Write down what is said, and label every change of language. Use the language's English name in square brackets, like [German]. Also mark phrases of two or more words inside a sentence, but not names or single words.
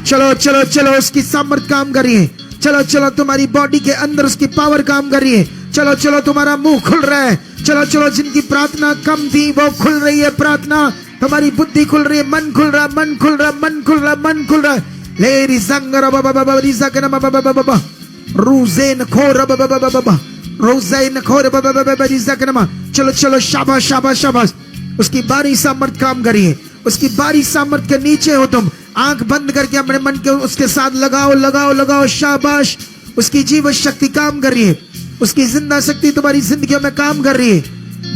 [Hindi] चलो चलो चलो, उसकी सामर्थ काम कर रही है। चलो चलो, तुम्हारी बॉडी के अंदर उसकी पावर काम कर रही है। चलो चलो, तुम्हारा मुंह खुल रहा है। चलो चलो, जिनकी प्रार्थना कम थी वो खुल रही है प्रार्थना। तुम्हारी बुद्धि खुल रही है, मन खुल रहा है, मन खुल रहा है, मन खुल रहा है, मन खुल रहा है। ले रिजंगर बाबा बाबा रिजंगर बाबा बाबा बाबा रूजेन खोर बाबा बाबा बाबा रोजेन खोर बाबा बाबा रिजंगर। चलो चलो, शाबाश शाबाश शाबाश। उसकी बारी सामर्थ काम करिए। उसकी बारी सामर्थ के नीचे हो तुम। आंख बंद करके अपने मन के उसके साथ लगाओ लगाओ लगाओ। शाबाश। उसकी जीवन शक्ति काम कर रही है। उसकी जिंदा शक्ति तुम्हारी जिंदगियों में काम कर रही है।